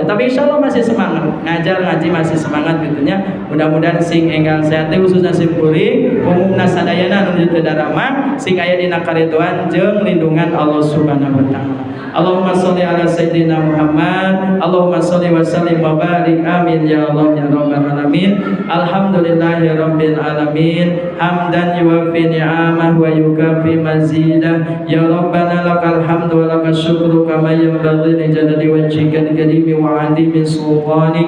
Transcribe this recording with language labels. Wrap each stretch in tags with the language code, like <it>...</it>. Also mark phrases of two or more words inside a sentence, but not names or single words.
<id>Tapi insyaallah masih semangat ngajar ngaji masih semangat gitunya.</id> <su>Mudah-mudahan sing enggal sehat khususna simkuring umumna sadayana anu teu darama sing aya dina kariduan jeung lindungan</su> <ar>الله سبحانه وتعالى. اللهم صل على سيدنا محمد. اللهم صل وسلم وبارك آمين يا الله يا رب العالمين. الحمد لله رب العالمين حمدا يوافي نعمه ويكافئ مزيده يا ربنا لك الحمد ولك الشكر كما ينبغي لجلال وجهك الكريم وعظيم سلطانك.</ar>